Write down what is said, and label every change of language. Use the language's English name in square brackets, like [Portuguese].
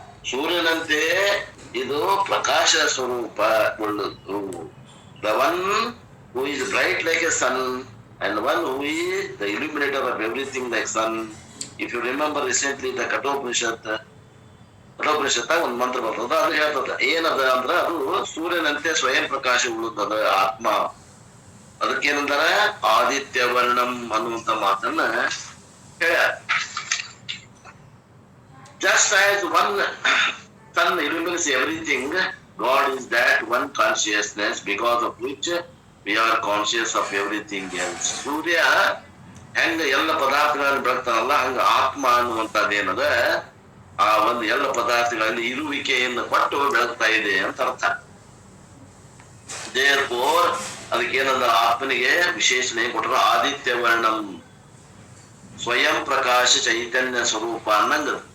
[Kannada] ಸೂರ್ಯನಂತೆ ಇದು ಪ್ರಕಾಶ ಸ್ವರೂಪ ಉಳ್ಳದ್ದು. [English] The one who is bright like a sun and one who is the illuminator of everything like sun. If you remember recently the [Kannada] Kathopanishad ಒಂದು ಮಂತ್ರ ಬರ್ತದ, ಅದು ಹೇಳ್ತದ ಏನದ ಅಂದ್ರ, ಅದು ಸೂರ್ಯನಂತೆ ಸ್ವಯಂ ಪ್ರಕಾಶ ಉಳ್ಳದ ಆತ್ಮ. ಅದಕ್ಕೇನಂದಾರ ಆದಿತ್ಯ ವರ್ಣಂ ಅನ್ನುವಂತ ಮಾತನ್ನ ಹೇಳ್ಯಾರ. [English] Just as one sun illumines everything, God is that one consciousness because of which we are conscious of everything else. [Kannada] ಸೂರ್ಯ ಹೆಂಗ ಎಲ್ಲ ಪದಾರ್ಥಗಳನ್ನು ಬೆಳಗ್ತಾನಲ್ಲ, ಹಂಗ ಆತ್ಮ ಅನ್ನುವಂಥದ್ದೇನದ ಆ ಒಂದು ಎಲ್ಲ ಪದಾರ್ಥಗಳಲ್ಲಿ ಇರುವಿಕೆಯನ್ನು ಕೊಟ್ಟು ಬೆಳಗ್ತಾ ಇದೆ ಅಂತ ಅರ್ಥ. Therefore ಅದಕ್ಕೇನಂದ, ಆತ್ಮನಿಗೆ ವಿಶೇಷಣೆ ಕೊಟ್ಟರು ಆದಿತ್ಯ ವರ್ಣಂ, ಸ್ವಯಂ ಪ್ರಕಾಶ ಚೈತನ್ಯ ಸ್ವರೂಪ ಅನ್ನಂಗ.